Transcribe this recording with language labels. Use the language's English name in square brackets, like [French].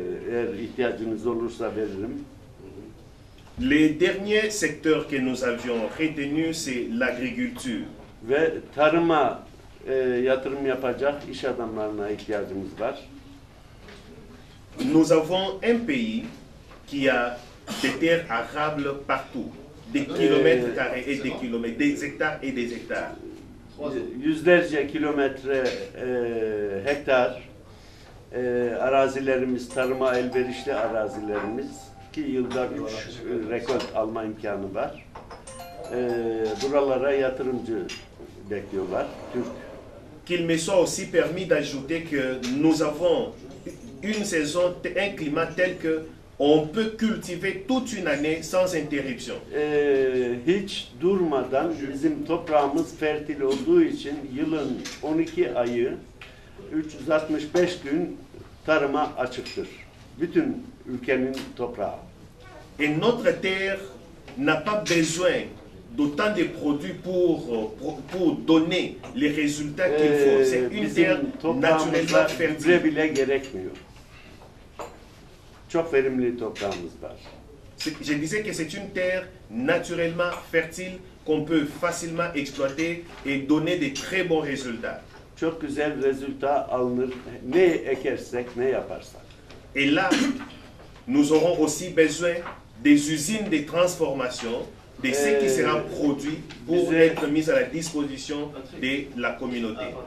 [Turkish] Eğer ihtiyacınız olursa veririm. [French] Les derniers secteurs que nous avions retenus, c'est l'agriculture. [Turkish] Ve tarıma yatırım yapacak iş adamlarına ihtiyacımız var. [French] Nous avons un pays qui a des terres arables partout, des kilomètres carrés et des kilomètres, des hectares et des hectares. [Turkish] Yüzlerce kilometre hektar arazilerimiz, tarıma elverişli arazilerimiz ki yılda 3 rekolt alma imkanı var. Buralara yatırımcı bekliyorlar, Türk. [French] Qu'il me soit aussi permis d'ajouter que nous avons une saison, un climat tel que on peut cultiver toute une année sans interruption. [Turkish] Hiç durmadan bizim toprağımız fertil olduğu için yılın 12 ayı 365 gün tarıma açıktır. Bütün ülkenin toprağı. [French] Et notre terre n'a pas besoin d'autant de produits pour donner les résultats qu'il faut. C'est une terre naturellement fertile. [Turkish] Gübre bile gerekmiyor. Çok verimli toprağımız var. [French] Je disais que c'est une terre naturellement fertile qu'on peut facilement exploiter et donner de très bons résultats. [Turkish] Çok güzel rezultat alınır. Ne ekersek, ne yaparsak. [French] Et là, nous aurons aussi besoin des usines de transformation de ce qui sera produit pour être mis à la disposition de la communauté.